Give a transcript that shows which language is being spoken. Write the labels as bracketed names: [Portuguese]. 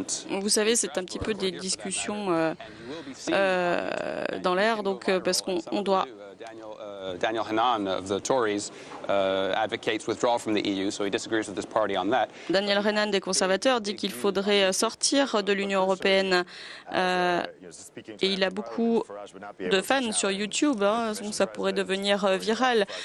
[French] vous savez, c'est un petit peu des discussions dans l'air, donc parce qu'on doit. [English] Daniel Hannan of the Tories advocates withdrawal from the EU, so he disagrees with this party on that. [French] Daniel Hannan des conservateurs dit qu'il faudrait sortir de l'Union européenne et il a beaucoup de fans sur YouTube, donc ça pourrait devenir viral.